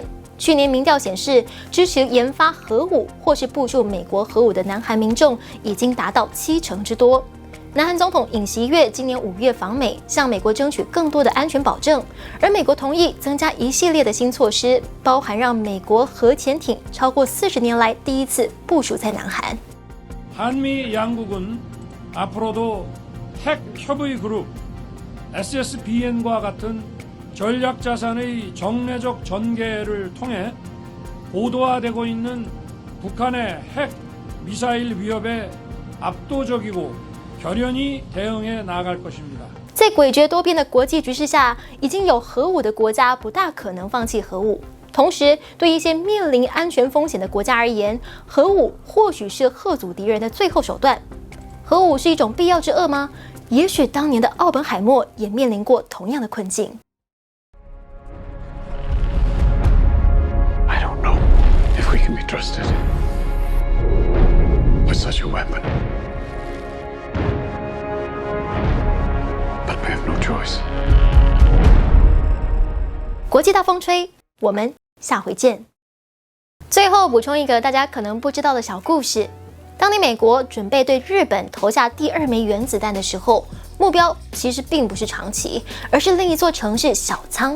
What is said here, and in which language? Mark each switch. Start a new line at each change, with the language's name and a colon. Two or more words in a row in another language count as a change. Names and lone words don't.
Chinese: 去年民调显示，支持研发核武或是部署美国核武的南韩民众已经达到70%之多。南韩总统尹锡悦今年5月访美，向美国争取更多的安全保证，而美国同意增加一系列的新措施，包含让美国核潜艇超过40年来第一次部署在南韩。
Korean: 한미 양국은 앞으로도 핵 협의 그룹 SSBN과 같은 전략 자산의 정례적 전개를 통해 고도화되고 있는 북한의 핵 미사일 위협에 압도적이고 결연히 대응해 나아갈 것입니다.
Chinese: 在诡谲多变的国际局势下，已经有核武的国家不大可能放弃核武。同时，对一些面临安全风险的国家而言，核武或许是吓阻敌人的最后手段。核武是一种必要之恶吗？也许当年的奥本海默也面临过同样的困境。
English: I don't know if we can be trusted with such a weapon. But we have no choice.
Chinese: 国际大风吹，我们下回见。最后补充一个大家可能不知道的小故事：当年美国准备对日本投下第2枚原子弹的时候， 目标其实并不是长崎，而是另一座城市小仓。